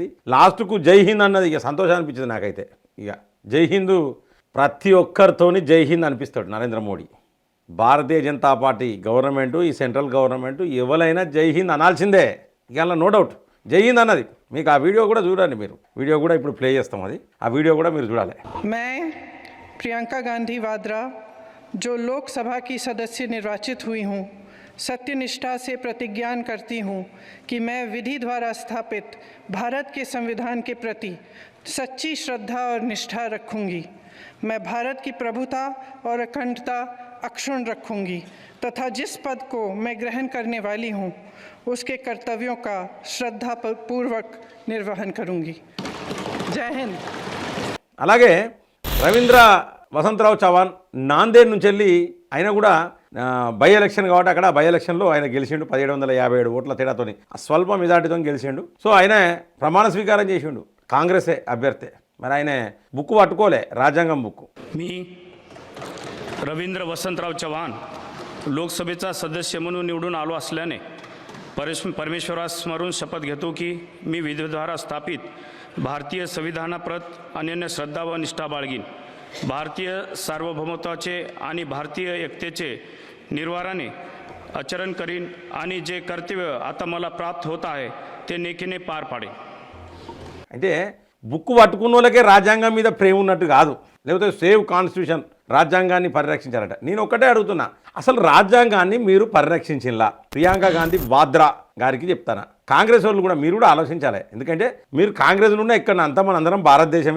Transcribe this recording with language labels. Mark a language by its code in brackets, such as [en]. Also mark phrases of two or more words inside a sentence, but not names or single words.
[te] లాస్ట్కు [hi] जय हिंद [te] అన్నది ఇక సంతోషం అనిపించింది నాకైతే. ఇక [hi] जय हिंद [te] ప్రతి ఒక్కరితోని [hi] जय हिंद [te] అనిపిస్తాడు నరేంద్ర మోడీ. భారతీయ జనతా పార్టీ గవర్నమెంటు, ఈ [en] central government [te] ఎవరైనా [hi] जय हिंद [te] అనాల్సిందే. ఇక అలా [en] no doubt [hi] जय हिंद [te] అన్నది. మీకు ఆ వీడియో కూడా చూడండి. మీరు వీడియో కూడా ఇప్పుడు ప్లే చేస్తాం, అది ఆ వీడియో కూడా మీరు చూడాలి. [hi] मैं प्रियंका गांधी वाड्रा जो लोकसभा की सदस्य निर्वाचित हुई हूँ, सत्यनिष्ठा से प्रतिज्ञान करती हूँ कि मैं विधि द्वारा स्थापित भारत के संविधान के प्रति सच्ची श्रद्धा और निष्ठा रखूँगी। मैं भारत की प्रभुता और अखंडता अक्षुण्ण रखूँगी तथा जिस पद को मैं ग्रहण करने वाली हूँ उसके कर्तव्यों का श्रद्धापूर्वक निर्वहन करूँगी। जय हिंद. [te] అలాగే రవీంద్ర వసంతరావు చౌహాన్ నాందేడ్ నుంచి వెళ్ళి ఆయన కూడా [en] by election [te] కాబట్టి అక్కడ బై ఎలక్షన్లో ఆయన గెలిచిండు. 1757 ఓట్ల తేడాతో స్వల్ప మెజార్టీతో గెలిచిండు. సో ఆయన ప్రమాణ స్వీకారం చేసిండు. కాంగ్రెసే అభ్యర్థి. మరి ఆయన బుక్ పట్టుకోలే, రాజ్యాంగం బుక్. [mr] मी रवींद्र वसंतराव चव्हाण लोकसभेचा सदस्य म्हणून निवडून आलो असल्याने परमेश्वरास स्मरून शपथ घेतो की मी विधीद्वारा स्थापित भारतीय संविधानाप्रत अनन्य श्रद्धा व निष्ठा बाळगीन. भारतीय सार्वभौमत्वाचे आणि भारतीय एकतेचे निर्वाराने आचरण करीन आणि जे कर्तव्य आता मला प्राप्त होत आहे ते नेकीने पार पाडेन. [te] అంటే బుక్ పట్టుకున్న వాళ్ళకే రాజ్యాంగం మీద ప్రేమ ఉన్నట్టు కాదు, లేకపోతే [en] save constitution [te] రాజ్యాంగాన్ని పరిరక్షించారట. నేను ఒక్కటే అడుగుతున్నా, అసలు రాజ్యాంగాన్ని మీరు పరిరక్షించినలా ప్రియాంక గాంధీ వాద్రా గారికి చెప్తాను. కాంగ్రెస్ వాళ్ళు కూడా మీరు కూడా ఆలోచించాలి. ఎందుకంటే మీరు కాంగ్రెస్లో ఉన్న ఇక్కడ అంతా మన అందరం భారతదేశమే.